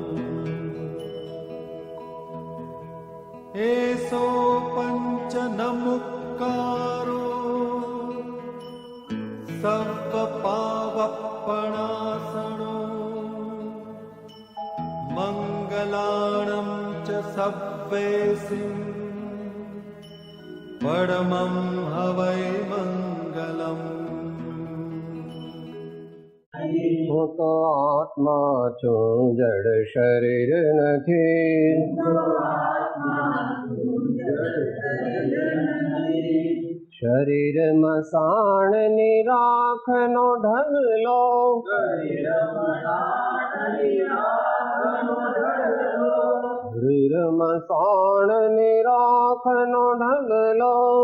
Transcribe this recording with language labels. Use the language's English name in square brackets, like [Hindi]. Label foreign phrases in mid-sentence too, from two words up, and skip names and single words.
[Prakrit languages] एसो पंच नमुक्कारो सर्वपावपणासनो मंगलाणं च सव्वेसिं परमं हवै मंगलम्। [Gujarati] હું તો આત્મા છું, જડ શરીર નથી. શરીરમાં સાણની રાખનો ઢગલો, શરીરમાં સાણની રાખનો ઢગલો,